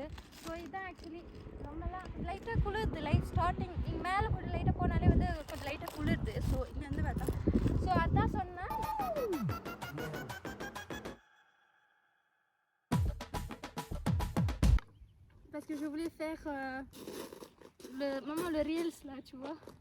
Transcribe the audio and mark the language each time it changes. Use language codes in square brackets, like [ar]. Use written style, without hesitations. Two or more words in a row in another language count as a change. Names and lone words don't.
[ta] ஸோ இதுதான் ஆக்சுவலி ரொம்பலாம் லைட்டாக குளிருது. [en] light starting [ta] இங்கே மேலே கொஞ்சம் லைட்டாக போனாலே வந்து கொஞ்சம் லைட்டாக குளிருது. ஸோ இங்கே வந்து பார்த்தா ஸோ அதான் சொன்னேன். [fr] Parce que je voulais faire le reels là, tu vois.